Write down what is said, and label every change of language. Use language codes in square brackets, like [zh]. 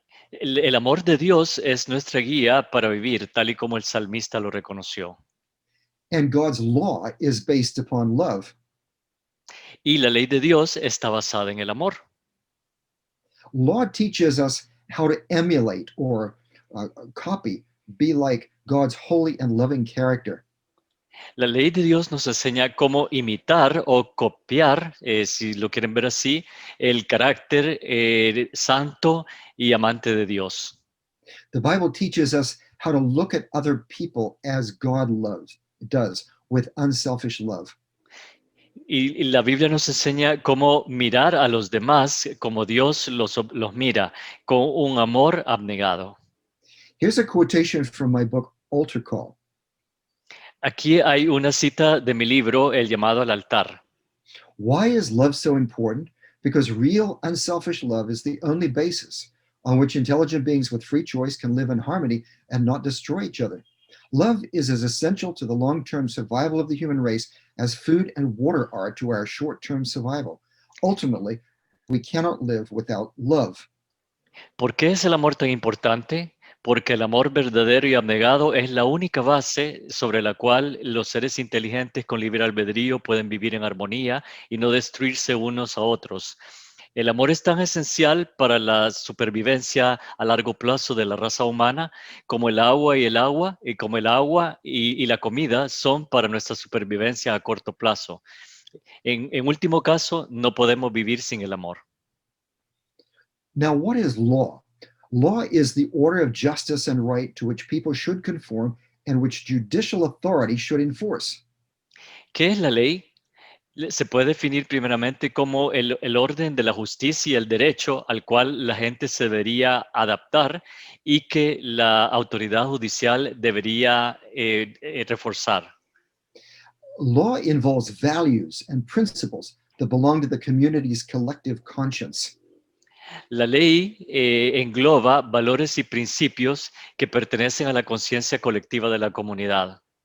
[es] El amor de Dios es nuestra guía para vivir, tal y como el salmista lo reconoció. [en] And God's law is based upon love. [es] Y la ley de Dios está basada en el amor. [en] Law teaches us how to emulate or copy, be like God's holy and loving character. [es] La ley de Dios nos enseña cómo imitar o copiar, si lo quieren ver así, el carácter santo y amante de Dios. [en] The Bible teaches us how to look at other people as God does, with unselfish love. [es] Y la Biblia nos enseña cómo mirar a los demás como Dios los mira, con un amor abnegado. [en] Here's a quotation from my book, Altar Call. [es] Aquí hay una cita de mi libro, El llamado al altar. [en] Why is love so important? Because real, unselfish love is the only basis on which intelligent beings with free choice can live in harmony and not destroy each other. Love is as essential to the long-term survival of the human race as food and water are to our short-term survival. Ultimately, we cannot live without love. [es] ¿Por qué es el amor tan importante? Porque el amor verdadero y abnegado es la única base sobre la cual los seres inteligentes con libre albedrío pueden vivir en armonía y no destruirse unos a otros. El amor es tan esencial para la supervivencia a largo plazo de la raza humana como el agua y como el agua y la comida son para nuestra supervivencia a corto plazo. En último caso, no podemos vivir sin el amor. [en] Now, what is law? Law is the order of justice and right to which people should conform and which judicial authority should enforce. [es] ¿Qué es la ley? Se puede definir primeramente como el orden de la justicia y el derecho al cual la gente se debería adaptar y que la autoridad judicial debería reforzar. [en] Law involves values and principles that belong to the community's collective conscience. [es] La ley engloba valores y principios que pertenecen a la conciencia colectiva de la comunidad.